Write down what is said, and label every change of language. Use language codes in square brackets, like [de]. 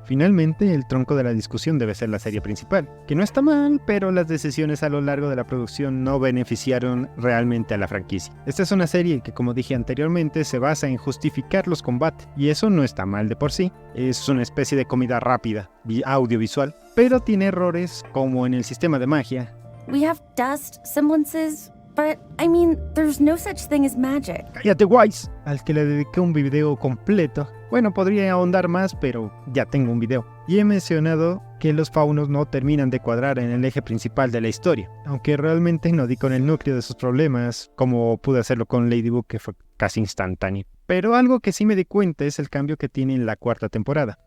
[es] Finalmente, el tronco de la discusión debe ser la serie principal, que no está mal, pero las decisiones a lo largo de la producción no beneficiaron realmente a la franquicia. Esta es una serie que, como dije anteriormente, se basa en justificar los combates, y eso no está mal de por sí. Es una especie de comida rápida, audiovisual, pero tiene errores como en el sistema de magia. [en] We have dust, semblances, but I mean, there's no such thing as magic. [es] ¡Cállate, Wise! Al que le dediqué un video completo. Bueno, podría ahondar más, pero ya tengo un video. Y he mencionado que los faunos no terminan de cuadrar en el eje principal de la historia, aunque realmente no di con el núcleo de sus problemas, como pude hacerlo con Ladybug, que fue casi instantáneo. Pero algo que sí me di cuenta es el cambio que tiene en la 4ª temporada.